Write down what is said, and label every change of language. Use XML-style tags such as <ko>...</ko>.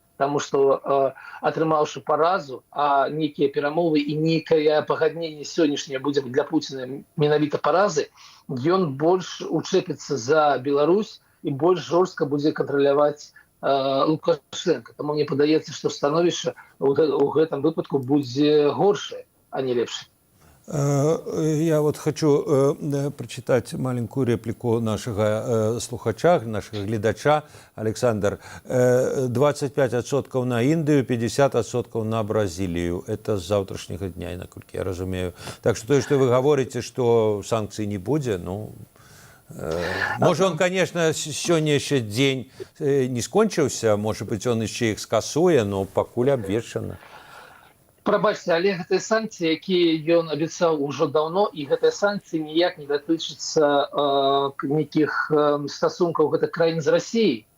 <be>Таму што атрымаўшы паразу, а нейкія перамовы і нейкае пагадненне сённяшняе будзе для Пуціна менавіта паразы, ён больш учэпіцца за Беларусь і больш жорстка будзе кантраляваць Лукашенко. Таму мне падаецца, што становішча ў гэтым выпадку будзе горшае, а не лепшае.</be> <ru>Я вот хочу прочитать маленькую реплику нашего слухача, нашего глядача. Александр, 25% на Индию, 50% на Бразилию. Это с завтрашнего дня, насколько я разумею. Так что то, что вы говорите, что санкций не будет, ну... Может, он, конечно, сегодня еще день не скончился, может быть, он еще их скасуе, но покуль обвешано.</ru> <be>Прабачце, але гэтыя санкцыі, якія ён абяцаў ужо даўно, і гэтыя санкцыі ніяк не датычацца нейкіх стасункаў гэтых краін з Расіяй.</be>